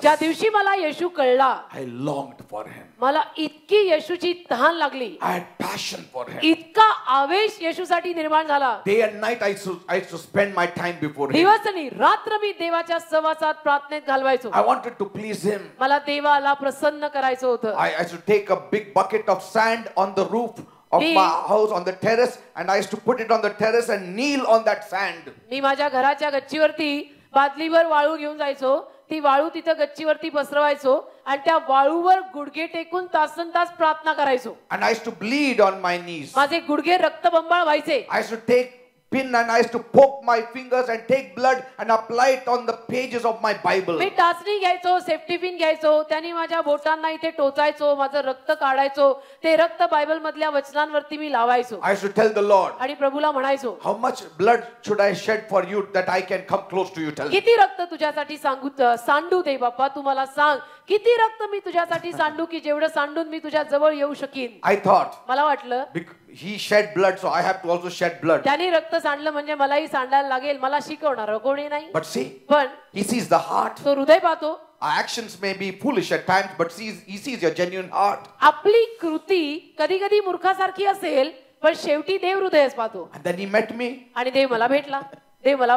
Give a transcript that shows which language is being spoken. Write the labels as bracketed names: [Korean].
[Marathi] ज्या दिवशी मला येशू कळला, [English] I longed for him. [Marathi] मला इतकी येशूची तहान लागली, [English] I had passion for him. [Marathi] इतका आवेश येशूसाठी निर्माण झाला. [English] Day and night I used to spend my time before him. [Marathi] दिवस आणि रात्र मी देवाच्या सहवासात प्रार्थनेत घालवायचो. [English] I wanted to please him. [Marathi] मला देवाला प्रसन्न करायचं होतं. [English] I used to take a big bucket of sand on the roof of my house on the terrace, and I used to put it on the terrace and kneel on that sand. [Marathi] मी माझ्या घराच्या गच्चीवरती बादलीवर वाळू घेऊन जायचो. ती वाळू तिथं गच्चीवरती पसरवायचो आणि त्या वाळूवर गुडघे टेकून तासनतास प्रार्थना करायचो. [English] And I used to bleed on my knees. [Marathi] माझे गुडघे रक्तबंबाळ व्हायचे. [English] I used to take pin and I used to poke my fingers and take blood and apply it on the pages of my Bible. [Marathi] मी टाचणी घ्यायचो, safety pin घ्यायचो, त्यांनी माझ्या बोटांना इथे टोचायचो, माझं रक्त काढायचो, ते रक्त बायबल मधल्या वचनांवरती मी लावायचो. [English] I used to tell the Lord, [Marathi] आणि प्रभूला म्हणायचो, [English] how much blood should I shed for you that I can come close to you? Tell me. [Marathi] किती रक्त तुझ्यासाठी सांडू दे बाप्पा, तू मला सांग किती रक्त मी तुझ्यासाठी सांडू की जेवढं सांडून मी तुझ्या जवळ येऊ शकीन. [English] I thought, [Marathi] मला वाटलं [English] he shed blood, so I have to also shed blood. [Marathi] त्याने रक्त सांडलं म्हणजे मलाही सांडायला लागेल, मला शिकवणार कोणी नाही. [English] But see, [Marathi] पण [English] he sees the heart. [Marathi] तो हृदय पाहतो. [English] Our actions may be foolish at times, but he sees your genuine heart. [Marathi] आपली कृती कधी कधी मूर्खासारखी असेल, पण शेवटी देव हृदयच पाहतो. [English] And then he met me. [Marathi] आणि देव मला भेटला, देव मला